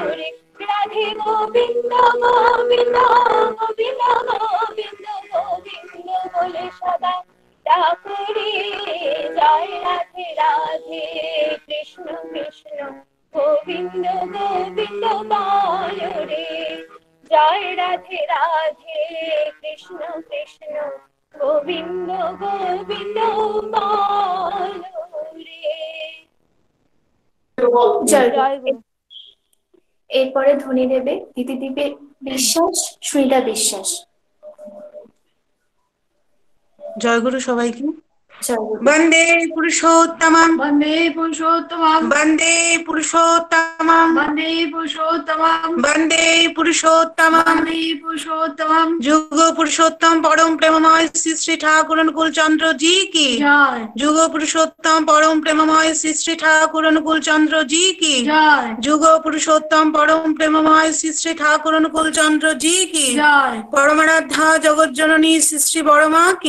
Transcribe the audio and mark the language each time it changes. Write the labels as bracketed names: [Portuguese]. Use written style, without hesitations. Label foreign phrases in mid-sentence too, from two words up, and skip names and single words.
[Bangla] রে রাধে গোবিন্দ গোবিন্দ গোবিন্দ গোবিন্দ গোবিন্দ বলে সদা ডাকুরে জয় রাধে রাধে কৃষ্ণ কৃষ্ণ গোবিন্দ গোবিন্দ বলো রে জয় রাধে রাধে কৃষ্ণ কৃষ্ণ গোবিন্দ গোবিন্দ বলো রে জয় জয় গুরু। এরপরে ধ্বনি দেবে দিদিদীপে বিশ্বাস, শ্রীলা বিশ্বাস। জয়গুরু সবাইকে। জয় গুরু। [Sanskrit] বন্দে পুরুষোত্তমম वन्दे पुरुषोत्तमं বন্দে পুরুষোত্তমম वन्दे पुरुषोत्तमं বন্দে পুরুষোত্তমম वन्दे पुरुषोत्तमं [Bangla] যুগ পুরুষোত্তম পরম প্রেমময় শ্রী শ্রী ঠাকুর অনুকূল চন্দ্র জি কি जय যুগ পুরুষোত্তম পরম প্রেমময় শ্রী শ্রী ঠাকুর অনুকূল চন্দ্র জি কি जय যুগ পুরুষোত্তম পরম প্রেমময় শ্রী শ্রী ঠাকুর অনুকূল চন্দ্র জি কি जय পরমারাধ্যা জগজ্জননী শ্রী শ্রী বড়মা কি